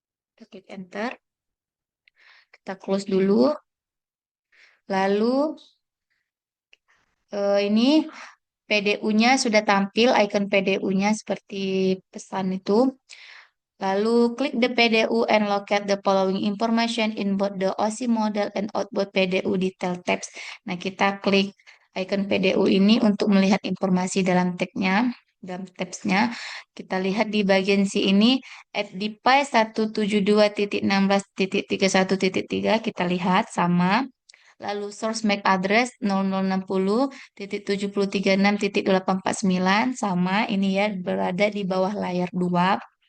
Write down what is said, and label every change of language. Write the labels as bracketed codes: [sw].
[id] Kita klik enter. Kita close dulu. Lalu ini PDU-nya sudah tampil, icon PDU-nya seperti pesan itu. Lalu klik [en] the PDU and locate the following information in both the OC model and outboard PDU detail tabs. [id] Nah, kita klik icon PDU ini untuk melihat informasi dalam tag-nya, dalam tabs-nya. Kita lihat di bagian ini at device 172.16.31.3 kita lihat sama. Lalu source MAC address 0060.7036.849 sama ini ya berada di bawah layar 2.